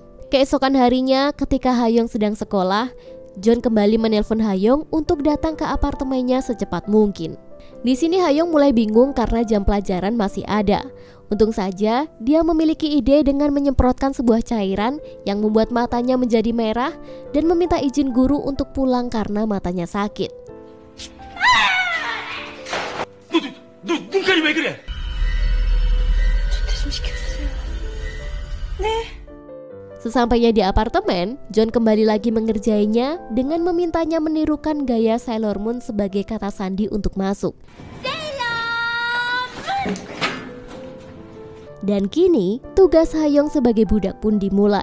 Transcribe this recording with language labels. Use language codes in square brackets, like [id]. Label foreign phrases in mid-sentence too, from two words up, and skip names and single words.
[id] Keesokan harinya ketika Hayong sedang sekolah, John kembali menelpon Hayong untuk datang ke apartemennya secepat mungkin. Di sini Hayong mulai bingung karena jam pelajaran masih ada. Untung saja dia memiliki ide dengan menyemprotkan sebuah cairan yang membuat matanya menjadi merah dan meminta izin guru untuk pulang karena matanya sakit. [ko] 눈깔이 왜 그래? [id] Sesampainya di apartemen, John kembali lagi mengerjainya dengan memintanya menirukan gaya Sailor Moon sebagai kata sandi untuk masuk. Dan kini, tugas Hayong sebagai budak pun dimulai.